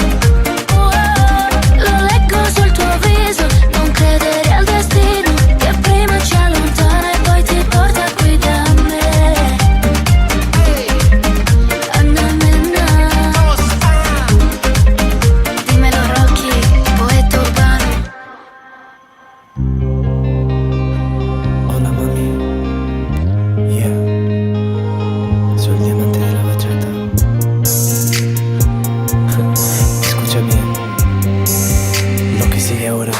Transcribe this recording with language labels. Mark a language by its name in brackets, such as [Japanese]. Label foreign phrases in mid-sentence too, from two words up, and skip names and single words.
[Italian] Lo leggo sul tuo viso, non credere al destino che prima ci allontana e poi ti porta qui da me. Annamena, dimmelo Rocky, poeta urbano. [Spanish] Hola mami, yeah, soy el diamante de la bachata. Escucha bien lo que sigue ahora.